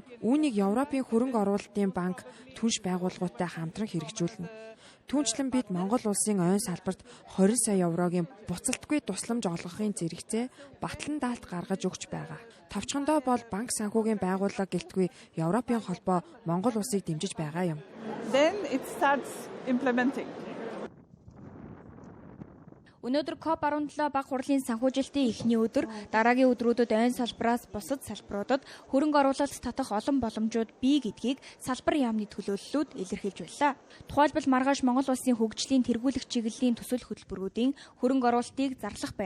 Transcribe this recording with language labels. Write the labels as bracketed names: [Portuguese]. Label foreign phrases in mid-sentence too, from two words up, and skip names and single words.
[Mongolian] Үүнийг Европын хөрөнгө оруулалтын банк түнш байгууллагуудтай хамтран хэрэгжүүлнэ. Түүнчлэн бид Монгол улсын ойн салбарт 20 сая еврогийн буцалтгүй тусламж олгохын зэрэгцээ батлан даалт гаргаж өгч байгаа. Товчхондоо бол банк санхүүгийн байгууллага гэлтгүй Европын холбоо Монгол улсыг дэмжиж байгаа юм. [English] Then it starts implementing. [Mongolian] Өнөөдөр COP17 баг хурлын санхүүжилтийн эхний өдөр, дараагийн өдрүүдэд ойн салбараас бусад салбаруудад хөрөнгө оруулалт татах олон боломжууд бий гэдгийг салбар яамны төлөөллүүд илэрхийлж байлаа. Тухайлбал маргааш Монгол улсын хөгжлийн тэргүүлэх чиглэлийн төсөл хөтөлбөрүүдийн хөрөнгө оруулалтыг зарлах байна.